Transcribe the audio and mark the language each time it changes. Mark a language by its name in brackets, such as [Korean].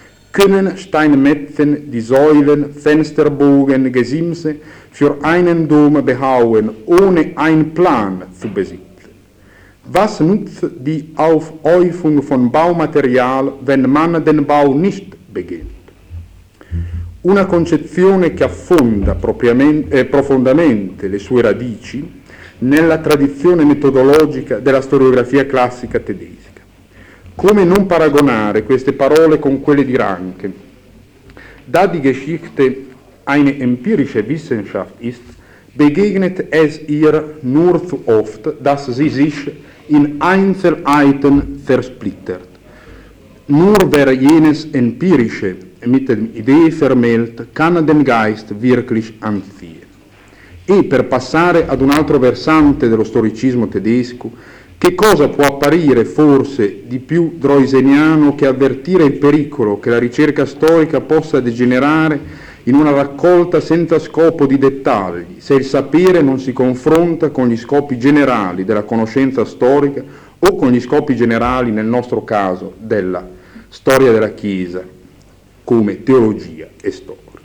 [German] Können Steinmetzen die Säulen, Fensterbogen, Gesimse für einen Dom behauen, ohne einen Plan zu besitzen? Was nutzt die Aufhäufung von Baumaterial, wenn man den Bau nicht beginnt? [Italian] Una concezione che affonda profondamente le sue radici nella tradizione metodologica della storiografia classica tedesca. Come non paragonare queste parole con quelle di Ranke? [German] Da die Geschichte eine empirische Wissenschaft ist, begegnet es ihr nur zu oft, dass sie sich in Einzelheiten zersplittert. Nur wer jenes empirische mit den Ideen vermählt, kann den Geist wirklich anziehen. [Italian] E per passare ad un altro versante dello storicismo tedesco, che cosa può apparire forse di più droiseniano che avvertire il pericolo che la ricerca storica possa degenerare in una raccolta senza scopo di dettagli, se il sapere non si confronta con gli scopi generali della conoscenza storica o con gli scopi generali, nel nostro caso, della storia della Chiesa come teologia e storia.